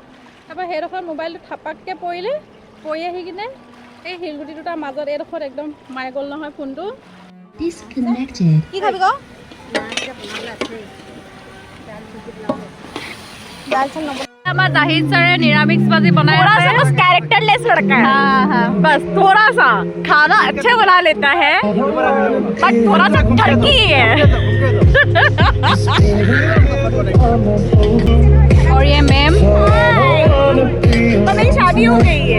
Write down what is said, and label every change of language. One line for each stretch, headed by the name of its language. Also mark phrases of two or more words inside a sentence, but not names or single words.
Assamese: তাৰপৰা সেইডোখৰত মোবাইলটো থাপাককৈ পৰিলে, পৰি আহি কিনে এই শিলগুটি দুটাৰ মাজত এইডোখৰত একদম সোমাই গ'ল নহয় ফোনটো। কি খাবি ক? আমাৰ জাহিদ ছাৰে নিৰামিষ ভাজি বনাই আছে।
Hindi: कैरेक्टरलेस लड़का है। हाँ हाँ, बस थोड़ा सा खाना अच्छे बना लेता है, बट थोड़ा सा ठरकी है। और ये मैम, तो मेरी शादी हो गई है।